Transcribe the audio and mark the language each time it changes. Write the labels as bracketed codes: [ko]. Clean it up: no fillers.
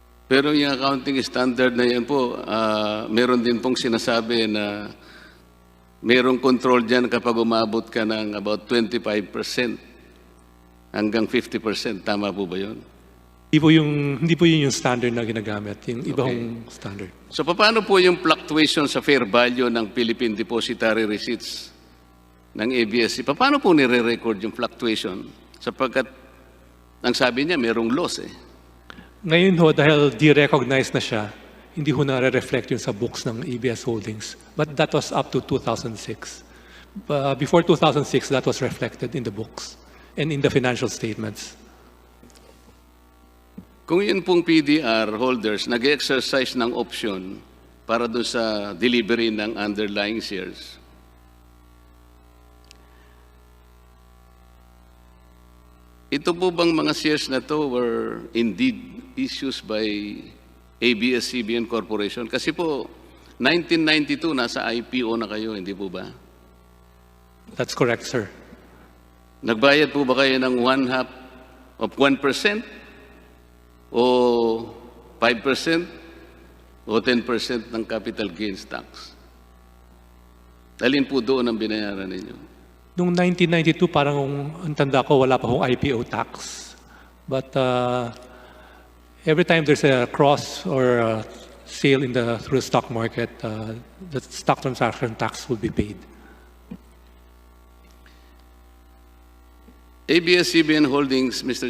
[tl] Pero yung accounting standard na yan po, meron din pong sinasabi na merong control dyan kapag umabot ka ng about 25% hanggang 50%. Tama po ba yun? Hindi po yun yung standard na ginagamit, yung ibang standard. So paano po yung fluctuation sa fair value ng Philippine Depositary Receipts ng ABS? Paano po nire-record yung fluctuation? Sapagkat ang sabi niya merong loss eh. Ngayon ho, dahil de-recognize na siya, hindi ho na-reflect yun sa books ng ABS Holdings. [en] But that was up to 2006. Before 2006, that was reflected in the books and in the financial statements. [tl] Kung yun pong PDR holders nag-exercise ng option para doon sa delivery ng underlying shares, ito po bang mga shares na to [en] were indeed issues by ABS-CBN Corporation? [tl] Kasi po, 1992, nasa IPO na kayo, hindi po ba? [en] That's correct, sir. [tl] Nagbayad po ba kayo ng 1/2 of 1%? O 5%? O 10% ng capital gains tax? Alin po doon ang binayaran ninyo? Noong 1992, parang ang tanda ko, wala pa hong IPO tax. [en] But every time there's a cross or a sale through the stock market, the stock transaction tax will be paid. ABS-CBN Holdings, Mr.